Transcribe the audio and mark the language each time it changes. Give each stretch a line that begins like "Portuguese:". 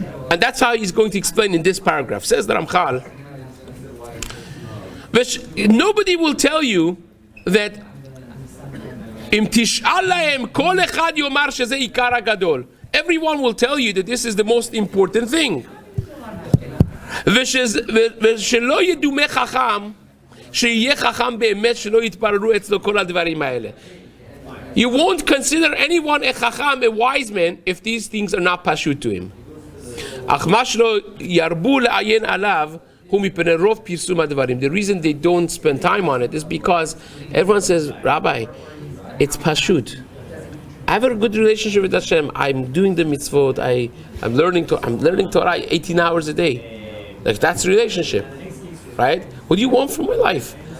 English: And that's how he's going to explain in this paragraph. Says the Ramchal, nobody will tell you that
Hebrew: Im tish'al lahem kol echad yomar shezeh ikar hagadol.
English: Everyone will tell you that this is the most important thing.
Hebrew: ושלא ידומה חכם, שיהיה חכם באמת שלא יתבררו אצלו כל הדברים האלה.
English: You won't consider anyone a chacham, a wise man, if these things are not pashut to him.
Hebrew: אך מה שלא ירבו לעיין עליו, הוא מפני רוב פרסום הדברים.
English: The reason they don't spend time on it is because everyone says, Rabbi, it's pashut. I have a good relationship with Hashem. I'm doing the mitzvot. I'm learning Torah 18 hours a day. Like, that's relationship, right? What do you want from my life?